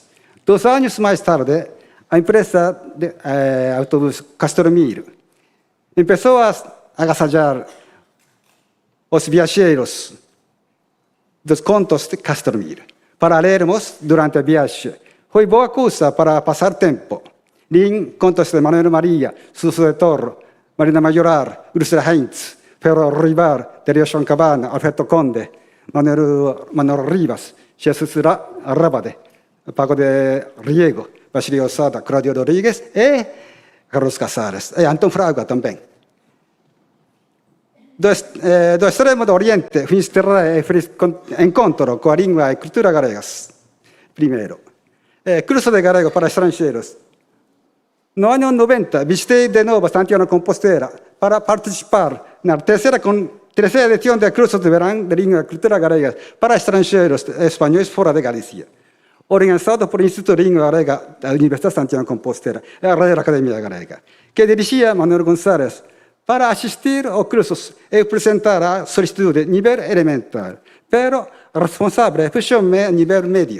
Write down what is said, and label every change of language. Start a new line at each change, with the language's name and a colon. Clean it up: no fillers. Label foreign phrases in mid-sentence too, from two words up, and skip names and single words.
Galician: 2 anos mais tarde, a empresa de autobus Castromir começou a agasalhar os viajeros dos contos de Castromir para lermos durante a viagem. Foi boa coisa para passar tempo. Li contos de Manuel Maria, Suso de Torro, Marina Majorar, Ursula Heinz, Ferro Rivar, Dario Schoncabana, Alfredo Conde, Manuel Rivas, Jesus Rabade, Paco de Riego, Basilio Osada, Claudio Rodrigues e Carlos Casares, e Anton Fraga também. Do extremo do Oriente, fiz encontro com a língua e cultura galegas. Primeiro. Curso de galego para estrangeiros. No ano 90, visitei de novo Santiago de Compostela para participar na terceira edição do curso de verão de língua e cultura galega para estrangeiros espanhóis fora de Galícia, organizado por Instituto de Língua Galega da Universidade de Santiago de Compostela e a Real Academia Galega, que dirigia Manuel Gonçalves para assistir aos cursos e apresentar a solicitud de nível elementar, pero responsável puxou-me a nível médio.